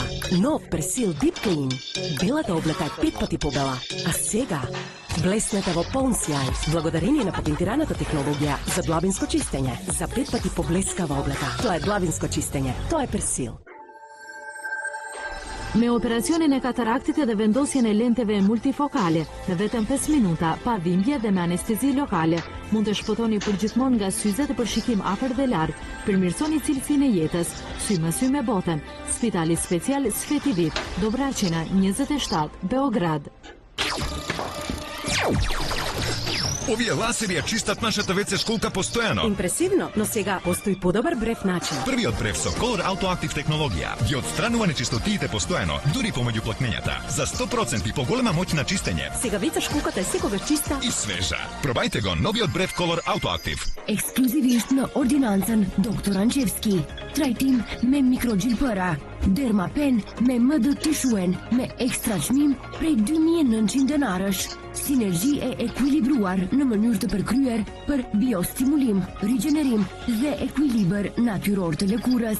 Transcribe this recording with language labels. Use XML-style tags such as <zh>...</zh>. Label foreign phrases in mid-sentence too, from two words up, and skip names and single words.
<mk>Нов Персил Deep Clean. Белата облека е 5 пати побела. А сега блеснете во полн сјај, благодарение на патентираната технологија за длабинско чистење. За 5 пати поблескава облека. Тоа е длабинско чистење. Тоа е Персил.</mk> <sq>Me operacionin e kataraktit dhe vendosjen e lenteve multifokale, në vetëm 5 minuta, pa dhimbje dhe me anestezi lokale, mund të shpëtoni përgjithmonë nga syze të përshikim afër dhe larg, përmirësoni cilësinë e jetës, sy me sy me botën. Spitali Special Svetivit, Dobraçina 27, Beograd.</sq> <mk>Ovие ласери ја чистат нашата WC школка постојано. Импресивно, но сега постои подобар брев начин. Првиот брев со Color Autoactive технологија ги отстранува нечистотиите постојано, дури помеѓу плакнењата, за 100% поголема моќ на чистење. Сега WC школката е секогаш чиста и свежа. Пробајте го новиот брев Color Autoactive.</mk> <sq>Ekskluzivisht në ordinancën Doktor Anqevski. Trajtim me mikrogjilpëra, Dermapen me MD Tishuen me ekstra çmim prej 2.900 denarësh. Sinergji e ekuilibruar në mënyrë të përkryer për biostimulim, rigjenerim dhe ekuilibër natyror të lëkurës.</sq>